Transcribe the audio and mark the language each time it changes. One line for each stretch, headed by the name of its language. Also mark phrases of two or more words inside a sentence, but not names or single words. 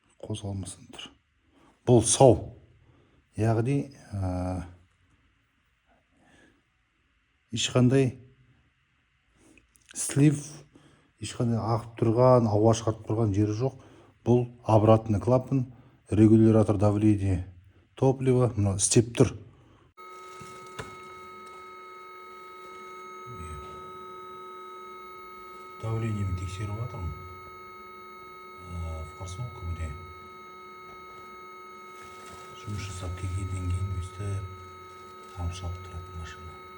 Kazakh: қозғалмастан тұр. Бұл сау. Яғни ешқандай слив, ешқандай ағып тұрған, ауа шығарып тұрған жері жоқ.
Russian: Бұл обратный клапан, регулятор давления топлива,
Kazakh: мына істеп тұр. Давлениемен тексеріп жатырмын. Форсунка міне жұмыс жасап келгеннен кейін өстіп тамшылап тұрады машина.